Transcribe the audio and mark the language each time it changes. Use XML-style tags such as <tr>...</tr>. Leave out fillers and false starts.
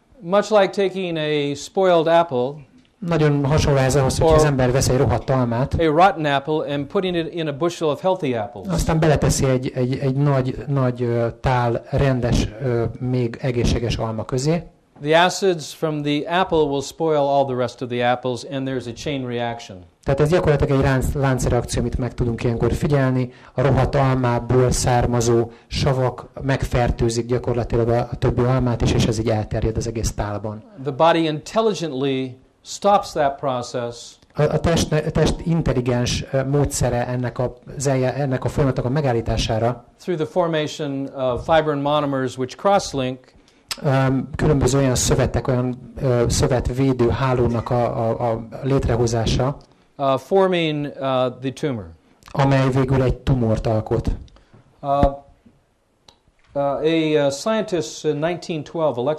<en>Much like taking a spoiled apple.</en> <hu>Nagyon hasonló ez ahhoz, hogy az ember vesz egy rohadt almát.</hu> <en>A rotten apple and putting it in a bushel of healthy apples.</en> <hu>Aztán beleteszi egy nagy tál rendes, még egészséges alma közé.</hu> <en>The acids from the apple will spoil all the rest of the apples, and there's a chain reaction.</en> <hu>Tehát ez gyakorlatilag egy láncreakció, amit meg tudunk ilyenkor figyelni. A rohadt almából származó savak megfertőzik gyakorlatilag a többi almát is, és ez így elterjed az egész tálban.</hu> <en>The body intelligently stops that process.</en> <hu>A test intelligens módszere ennek a folyamatnak a megállítására.</hu> <en>Through the formation of fibrin monomers which crosslink.</en> <hu>Különböző olyan szövetek, olyan szövetvédő hálónak a létrehozása,</hu> <en>forming the tumor.</en> <hu>Amely végül egy tumort alkot.</hu> <en>A scientist in 1912,</en>